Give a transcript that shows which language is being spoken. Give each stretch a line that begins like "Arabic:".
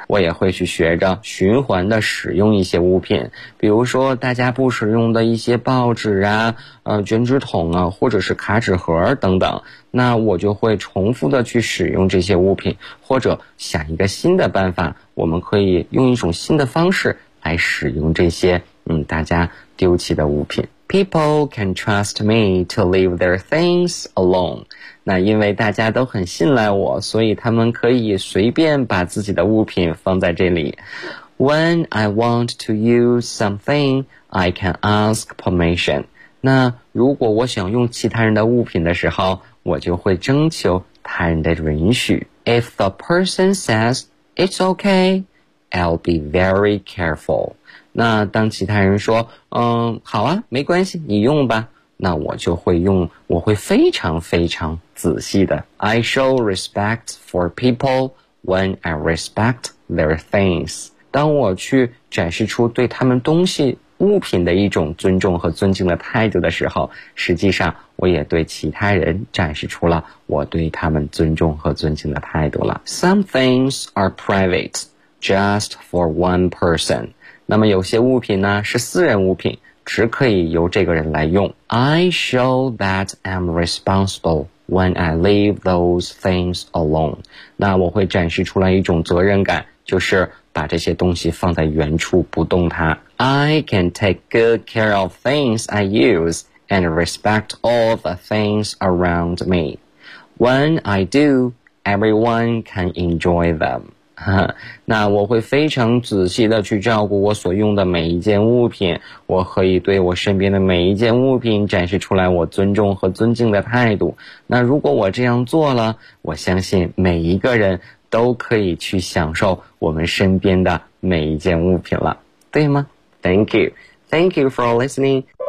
Chinese: 我也会去学着循环的使用一些物品，比如说大家不使用的一些报纸啊、卷纸筒啊，或者是卡纸盒等等，那我就会重复的去使用这些物品，或者想一个新的办法，我们可以用一种新的方式来使用这些大家丢弃的物品。
English: People can trust me to leave their things alone.
Chinese: 那因为大家都很信赖我，所以他们可以随便把自己的物品放在这里。
English: When I want to use something, I can ask permission.
Chinese: 那如果我想用其他人的物品的时候，我就会征求他人的允许。
English: If the person says it's okay, I'll be very careful.
Chinese: 那当其他人说好啊，没关系，你用吧，那我就会用，我会非常非常仔细的。
English: I show respect for people when I respect their things.
Chinese: 当我去展示出对他们东西物品的一种尊重和尊敬的态度的时候，实际上我也对其他人展示出了我对他们尊重和尊敬的态度了。
English: Some things are private, just for one person.
Chinese: 那么有些物品呢，是私人物品，只可以由这个人来用。
English: I show that I'm responsible when I leave those things alone.
Chinese: 那我会展示出来一种责任感，就是把这些东西放在原处不动它。
English: I can take good care of things I use and respect all the things around me. When I do, everyone can enjoy them.
Chinese: 那我会非常仔细地去照顾我所用的每一件物品，我可以对我身边的每一件物品展示出来我尊重和尊敬的态度。那如果我这样做了，我相信每一个人都可以去享受我们身边的每一件物品了，对吗？
English: Thank you. Thank you for listening.